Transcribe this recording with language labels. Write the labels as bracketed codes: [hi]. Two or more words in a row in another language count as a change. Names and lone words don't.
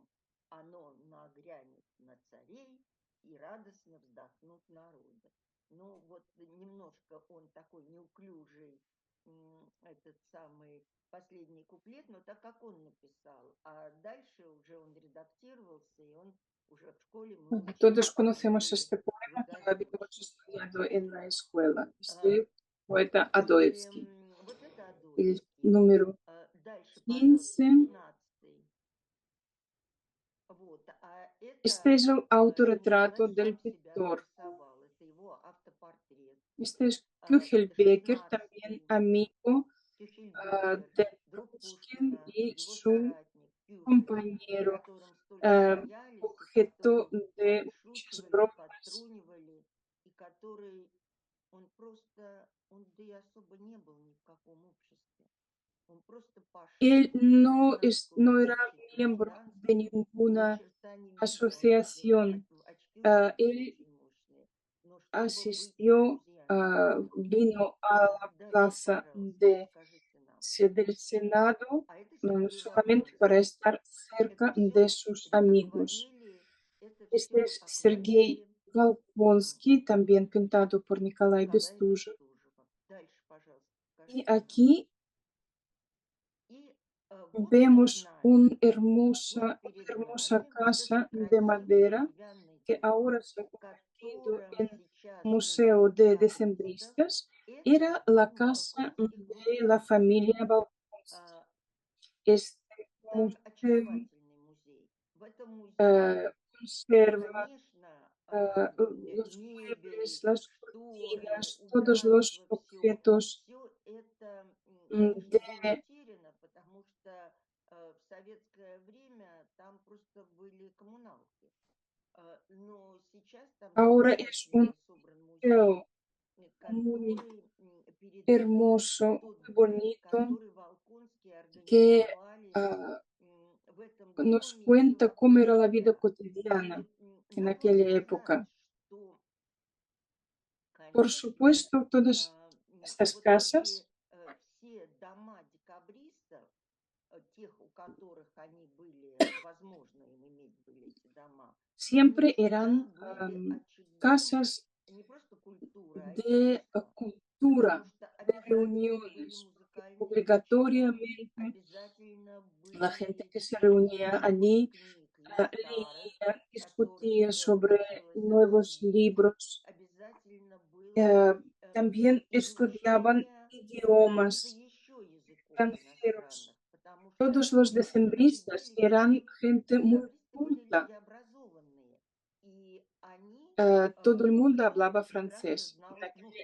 [ru] Оно нагрянет на царей, и радостно вздохнут народы. Ну, вот немножко он такой неуклюжий, этот самый последний куплет, но так как он написал. А дальше уже он редактировался, и он уже в школе мы [es] Bueno, [ru] учили, [es] todos [ru] как бы [es] conocemos [ru] более [es] este poema que lo habíamos [ru] благозвучно. [es] estudiado en la escuela. [ru] А, [es] Este poeta [ru] И [es] Adoevsky. [ru] вот это [es] El [ru] Адоевский. [es] número [ru] Дальше, пожалуйста, [es] 15. [ru] 15. Вот, а [es] Este [ru] это [es] es el autorretrato [ru] Николай [es] del [ru] сам себя [es] pintor. [ru] нарисовал. Это его автопортрет. [es] Este es Küchelbecker, también [ru] 16. [es] amigo [ru] Кюхельбекер, [es] de [ru] друг [es] Pushkin [ru] Пушкина, [es] y [ru] его [es] su [ru] соратник Кюхель, с [es] compañero, [ru] которым столько eh, смеялись и [es] objeto [ru] который [es] de muchas [ru] подшучивали, [es] bromas. [ru] подтрунивали, и который он просто, он да и особо не был ни в каком обществе. Он просто [es] Él [ru] пошел в гражданскую [es] no era [ru] общее [es] miembro de [ru] пространство, ни [es] ninguna [ru] черта не видел, надел [es] asociación. [ru] очки узенькие [es] Él [ru] очень мощные, но чтобы быть с [es] asistió, [ru] друзьями вместе. [es] vino a la [ru] Дальше, [es] plaza [ru] пожалуйста, скажите нам. [es] del Senado [ru] А это Сергей [es] solamente para [ru] Волконский. [es] estar [ru] Это [es] cerca de [ru] все, [es] sus [ru] вот [es] amigos. [ru] акварели, это [es] Este [ru] все [es] es Sergei [ru] акварели [es] Volkonsky, también pintado por Nikolai [ru] Николая Бестужев. Бестужева. Дальше, пожалуйста, [es] Y [ru] скажите нам. [es] aquí [ru] И вот перед [es] vemos [ru] нами, вот [es] una [ru] перед [es] hermosa [ru] нами вот этот [es] casa de [ru] красивый [es] madera [ru] деревянный [es] que [ru] дом, [es] ahora se ha [ru] в [es] convertido [ru] котором [es] en [ru] сейчас [es] Museo [ru] Музей [es] de [ru] декабристов. [es] Decembristas. Era [ru] Это [es] la [ru] дом [es] casa [ru] Волконских [es] de la [ru] музей. [es] familia Volkonsky. [ru] А, [es] Este [ru] Там [es] museo [ru] очаровательный музей. В этом музее, [es] conserva [ru] конечно, [es] los [ru] мебель, [es] muebles, las [ru] шторы, [es] cortinas, todos los [ru] убранство, все. [es] objetos [ru] Все это, конечно, [es] de [ru] было утеряно, потому что в советское время там просто были коммуналки. Но сейчас там [es] ahora es un [ru] замечательно собран музей, [es] museo muy [ru] который передает [es] hermoso, [ru] тот [es] muy [ru] быт, [es] bonito, [ru] который Волконские [es] que [ru] организовали в этом [es] nos [ru] доме и [es] cuenta cómo [ru] вокруг [es] era la vida [ru] себя. [es] cotidiana [ru] И [es] en [ru] надо вам [es] aquella [ru] сказать, [es] época. [ru] что, [es] Por [ru] конечно, [es] supuesto, todas estas [ru] вот эти [es] casas [ru] все дома декабристов, тех, у которых они были, возможно, им иметь были эти дома, они [es] siempre [ru] всегда [es] eran [ru] были очагом [es] casas [ru] не просто культуры, а [es] de [ru] искусства. Потому [es] cultura, [ru] что [es] de [ru] обязательно были [es] reuniones, porque [ru] музыкальные вечера, [es] obligatoriamente [ru] обязательно [es] la gente [ru] были [es] que se reunía [ru] переводы [es] allí [ru] книг, не старых, [es] leía, [ru] которых [es] discutía sobre [ru] хотелось [es] nuevos [ru] обсудить. [es] libros, [ru] Обязательно было [es] eh, también estudiaban [ru] изучение каких-то [es] idiomas [ru] еще языков [es] extranjeros. [ru] иностранных, потому [es] Todos [ru] что [es] los [ru] это же [es] decembristas [ru] были [es] eran [ru] люди, [es] gente muy [ru] декабристы были люди [es] culta. [ru] образованные, и они [es] Todo el mundo [ru] все [es] hablaba [ru] прекрасно [es] francés. En [ru] знали, ну,